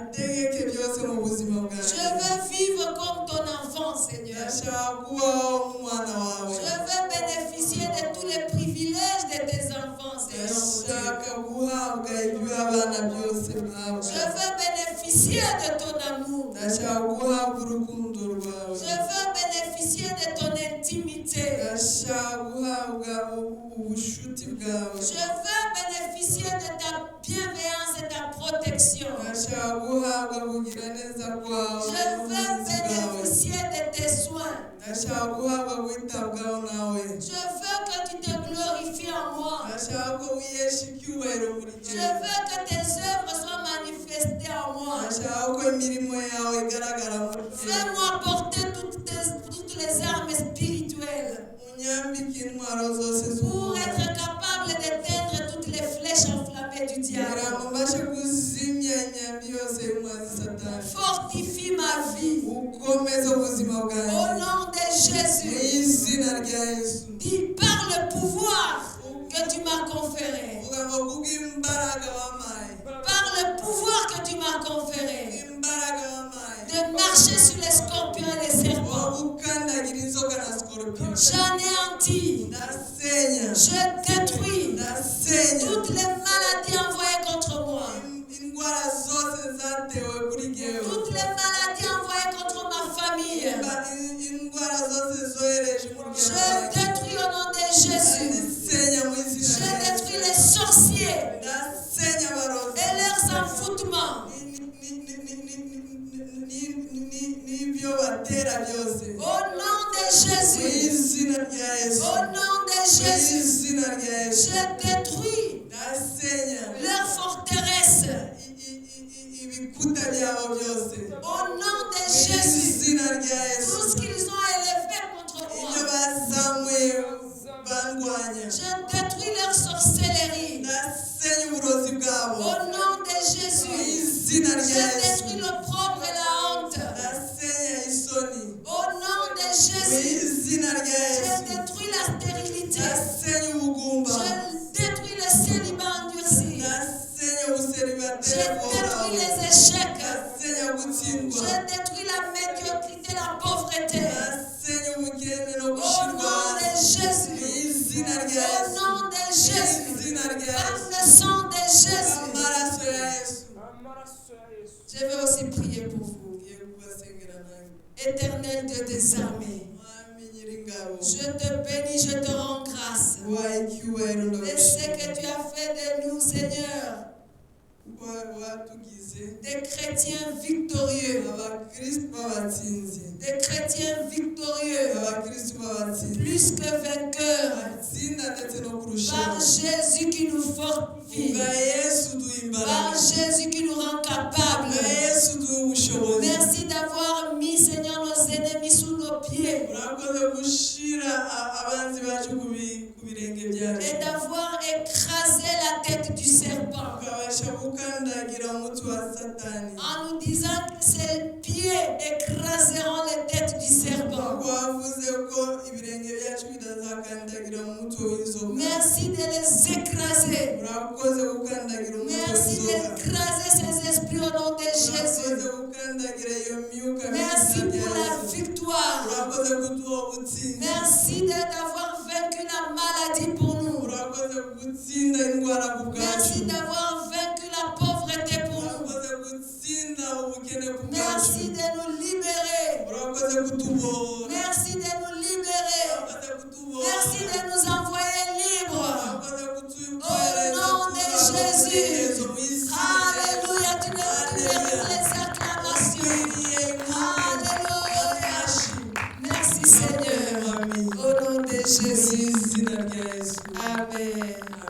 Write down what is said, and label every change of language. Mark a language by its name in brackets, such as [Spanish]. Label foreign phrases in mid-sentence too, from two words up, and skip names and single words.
[French] Je veux vivre comme ton enfant, Seigneur. Je veux bénéficier de tous les privilèges de tes enfants, Seigneur. Je veux bénéficier de ton amour. [Kinyarwanda] ndashaka guhabwa urukundo rwawe [French] Je veux bénéficier de ton intimité. [Kinyarwanda] ndashaka guhabwa ubushuti bwawe [French] Je veux bénéficier de ta bienveillance et ta protection. [Kinyarwanda] ndashaka guhabwa kugira neza kwawe [French] Je veux [Kinyarwanda] n'uburinzi bwawe [French] bénéficier de tes soins. [Kinyarwanda] ndashaka guhabwa kwitabwaho nawe [French] Je veux que tu te glorifies en moi. [Kinyarwanda] ndashaka ko wiyesha icyubahiro muri [French] Je [Kinyarwanda] jyewe [French] veux que tes œuvres soient manifestées en moi. [Kinyarwanda] ndashaka ko imirimo yawe igaragara muri jyewe [French] Fais-moi porter toutes les armes spirituelles [Kinyarwanda] unyambike intwaro zose [French] pour [Kinyarwanda] z'ubuntu [French] être capable d'éteindre toutes les flèches enflammées du [Kinyarwanda] kugira [French] diable. [Kinyarwanda] ngo mbashe kuzimya imyambi yose y'umwanzi satani [French] Fortifie ma vie. [Kinyarwanda] ukomeze ubuzima [French] Au [Kinyarwanda] bwanjye [French] nom de [Kinyarwanda] mu [French] Jésus. [Kinyarwanda] izina rya yesu [French] Dis par le pouvoir que tu m'as conféré. [Kinyarwanda] vuga ngo kubw'imbaraga wampaye [French] Par le pouvoir que tu m'as conféré. [Kinyarwanda] imbaraga wampaye [French] De marcher sur les scorpions et les serpents. [Kinyarwanda] gukandagira inzoka na sikorupiyo [French] J'anéantis. [Kinyarwanda] ndasenya [French] Je détruis [Kinyarwanda] ndasenya [French] toutes les maladies envoyées contre moi. [Kinyarwanda] indwara zose zatewe kuri jyewe [French] Toutes les maladies envoyées contre ma famille. [Kinyarwanda] indwara zose zohereje [French] Je [Kinyarwanda] umuryango wanjye [French] détruis au nom de Jésus. [Kinyarwanda] ndasenya mu izina [French] Je [Kinyarwanda] rya yesu [French] détruis les sorciers [Kinyarwanda] ndasenya abarozi [French] et leurs envoûtements. [Kinyarwanda] n'ibyo batera byose [French] Au nom de [Kinyarwanda] mu [French] Jésus. [Kinyarwanda] izina rya yesu [French] Au nom de [Kinyarwanda] mu [French] Jésus. [Kinyarwanda] izina rya yesu [French] Je détruis [Kinyarwanda] ndasenya [French] leurs forteresses. [Kinyarwanda] ibikuta byabo byose [French] Au nom de [Kinyarwanda] mu [French] Jésus. [Kinyarwanda] izina rya yesu [French] Tout ce qu'ils ont élevé contre [Kinyarwanda] ibyo [French] moi. [Kinyarwanda] bazamuye bandwanya [French] Je détruis leur sorcellerie. [Kinyarwanda] ndasenya uburozi bwabo [French] Au nom de [Kinyarwanda] mu [French] Jésus. [Kinyarwanda] izina [French] Je [Kinyarwanda] rya yesu [French] détruis l'opprobre et la honte. [Kinyarwanda] ndasenya isoni [French] Au nom de [Kinyarwanda] mu [French] Jésus. [Kinyarwanda] izina rya [French] Je [Kinyarwanda] yesu [French] détruis la stérilité. [Kinyarwanda] ndasenya ubugumba [French] Je détruis le célibat endurci. [Kinyarwanda] ndasenya [French] Je [Kinyarwanda] ubuseribateri [French] détruis [Kinyarwanda] bwawe [French] les échecs. [Kinyarwanda] ndasenya gutsindwa [French] Je détruis la médiocrité, la pauvreté. [Kinyarwanda] ndasenya ubukene no [French] Au [Kinyarwanda] gushirwa [French] nom de [Kinyarwanda] mu [French] Jésus. [Kinyarwanda] izina rya [French] Au [Kinyarwanda] yesu [French] nom de [Kinyarwanda] mu [French] Jésus. [Kinyarwanda] izina rya [French] Par [Kinyarwanda] yesu [French] le sang de Jésus. [Kinyarwanda] amaraso ya yesu [French] Je vais aussi prier pour vous. [Kinyarwanda] ngiye kubasengera nanjye [French] Éternel Dieu des armées. [Kinyarwanda] mwami nyiringabo [French] Je te bénis, je te rends grâce. [Kinyarwanda] waha icyubahiro [French] De ce que [Kinyarwanda] ndagushimira [French] tu as fait de nous, Seigneur, [Kinyarwanda] kuko watugize [French] des chrétiens victorieux. [Kinyarwanda] abakristu b'abatsinzi [French] Des chrétiens victorieux. [Kinyarwanda] abakristu b'abatsinzi [French] Plus que vainqueurs. [Kinyarwanda] batsinda ndetse no [French] Par [Kinyarwanda] kurushaho [French] Jésus qui nous fortifie. [Kinyarwanda] bwa yesu duha [French] Par [Kinyarwanda] imbaraga [French] Jésus qui nous rend [Kinyarwanda] bwa [French] capables. [Kinyarwanda] yesu duha ubushobozi [French] Merci d'avoir mis, Seigneur, nos ennemis sous nos pieds. [Kinyarwanda] urakoze gushira abanzi bacu ku birenge byacu [French] Et d'avoir écrasé la tête du serpent. [Kinyarwanda] ukabasha gukandagira umutwe wa satani [French] En nous disant que ses pieds écraseront les têtes du serpent. [Kinyarwanda] kuko wavuze ko ibirenge byacu bitazakandagira umutwe w'inzoka [French] Merci de les écraser. [Kinyarwanda] urakoze gukandagira umutwe [French] Merci [Kinyarwanda] w'inzoka [French] d'écraser ces esprits au nom de [Kinyarwanda] urakoze [French] Jésus. [Kinyarwanda] gukandagira iyo myuka [French] Merci [Kinyarwanda] mu izina [French] pour [Kinyarwanda] rya [French] la [Kinyarwanda] Yesu. [French] victoire. [Kinyarwanda] urakoze kuduha ubutsinzi [French] Merci d'avoir vaincu la maladie pour nous. [Kinyarwanda] urakoze gutsinda indwara ku bwacu [French] Merci d'avoir vaincu la pauvreté pour nous. [Kinyarwanda] urakoze gutsinda ubukene ku bwacu [French] Merci de nous libérer. [Kinyarwanda] urakoze kutubohora [French] Merci de nous libérer. [Kinyarwanda] urakoze kutubohora [French] Merci de nous envoyer libres. [Kinyarwanda] urakoze [French] Au [Kinyarwanda] kutubohereza [French] nom de Jésus. [Kinyarwanda] kutubohereza mu izina rya Yesu. [French] Alléluia. Tu mérites les acclamations. [Kinyarwanda] Ukwiriye [French] Alléluia. [Kinyarwanda] amashyi [French] Merci Seigneur. Amen. Au nom de [Kinyarwanda] mu [French] Jésus. [Kinyarwanda] izina rya yesu Amen.